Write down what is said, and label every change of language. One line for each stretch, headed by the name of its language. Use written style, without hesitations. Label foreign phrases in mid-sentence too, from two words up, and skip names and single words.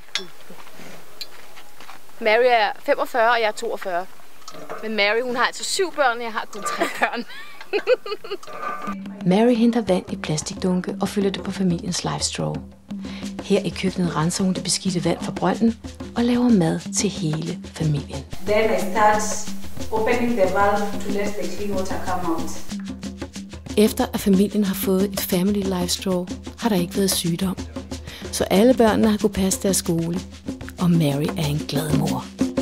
Danish: Mary er 45, og jeg er 42. Men Mary, hun har altså 7 børn, og jeg har kun 3 børn. Mary henter vand i plastikdunke og fylder det på familiens
English: live straw.
Danish: Her i køkkenet renser hun det beskidte vand fra brønden og laver mad til hele familien.
English: Then I start opening the valve to let the clean water come out.
Danish: Efter at familien har fået et
English: family live straw,
Danish: har der ikke været sygdom. Så alle børnene har kunnet passe deres skole, og Mary er en glad mor.